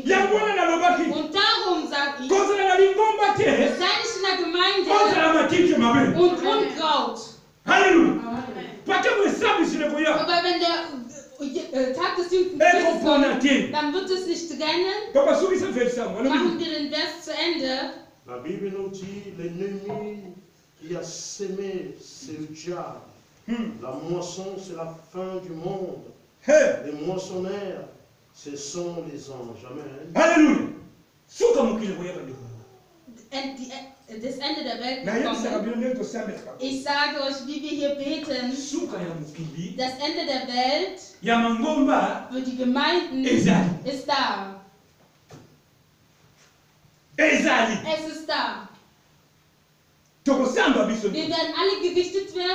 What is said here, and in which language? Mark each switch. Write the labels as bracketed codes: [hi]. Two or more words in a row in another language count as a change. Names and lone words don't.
[de] Und darum sage ich, sei nicht in der Gemeinde und Unkraut. Halleluja! Aber wenn der Tag des jüngsten Gerichts kommt, dann wird es nicht trennen. Machen wir den Vers zu Ende. [fr] La Bible nous dit l'ennemi qui a sémé, c'est le diable. La moisson, c'est la fin du monde. Les moissonneurs, ce sont les anges. Amen. Alléluia. [de] das Ende der Welt kommen. Ich sage euch, wie wir hier beten, das Ende der Welt für die Gemeinden ist da. Es ist da. Wir werden alle gerichtet werden.